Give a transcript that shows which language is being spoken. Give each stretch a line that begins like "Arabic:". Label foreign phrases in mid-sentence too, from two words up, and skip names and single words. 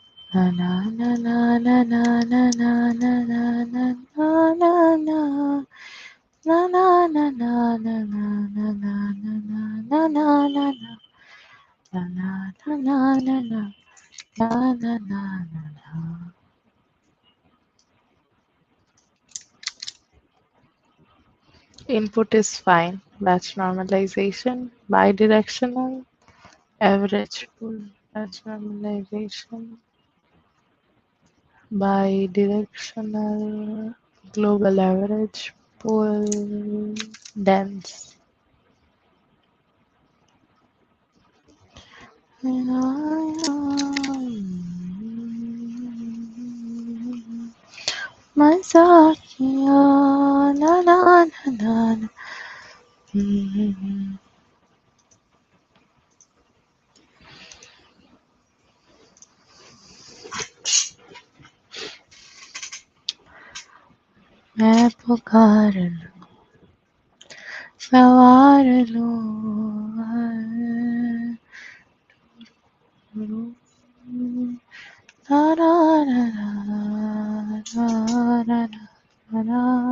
English: Na na na na na na na na na na na na na. Na na na na na na na na na na na na na na. Na na na na na na na na na na. Input is fine. Batch normalization, bidirectional, average pull. Batch normalization, bidirectional, global average pull, dense. Masakia, na na na na na.
Hindi: मैं पुकार सवार लूं na na na na na na na.